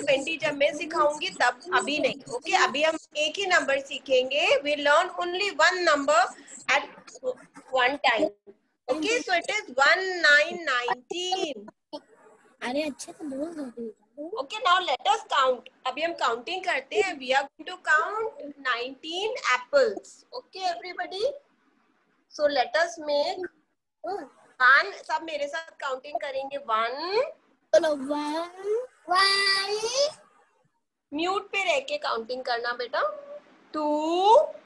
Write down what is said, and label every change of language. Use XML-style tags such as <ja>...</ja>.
<hi>20 जब मैं सिखाऊंगी तब अभी नहीं. ओके अभी हम एक ही नंबर सीखेंगे.</hi> <en>We learn only one number at one time. Okay, so it is 1, 9, 19.</en> <hi>अरे अच्छे से बोल.</hi> <en>Okay, now let us count.</en> <hi>अभी हम counting करते हैं.</hi> <en>We are going to count 19 apples. Okay, everybody. So let us make 1.</en> <hi>सब मेरे साथ counting करेंगे.</hi> <en>1.</en> <hi>चलो 1 म्यूट पे रह के काउंटिंग करना बेटा.</hi> <en>2.</en>